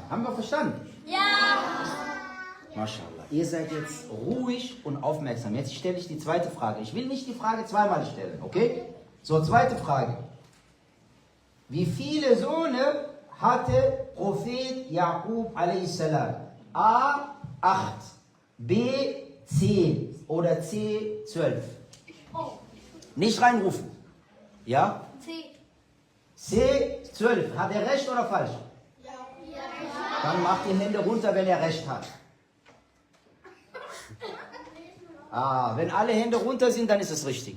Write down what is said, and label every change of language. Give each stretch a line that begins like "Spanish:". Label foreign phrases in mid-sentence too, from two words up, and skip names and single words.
German: Haben wir verstanden? Ja! MashaAllah. Ihr seid jetzt ruhig und aufmerksam. Jetzt stelle ich die zweite Frage. Ich will nicht die Frage zweimal stellen, okay? So, zweite Frage. Wie viele Söhne hatte Prophet Jakub a.s.? A. 8, B. 10 oder C. 12? Nicht reinrufen. Ja? C. 12. Hat er recht oder falsch? Ja. Dann macht die Hände runter, wenn er recht hat. Wenn alle Hände runter sind, dann ist es richtig.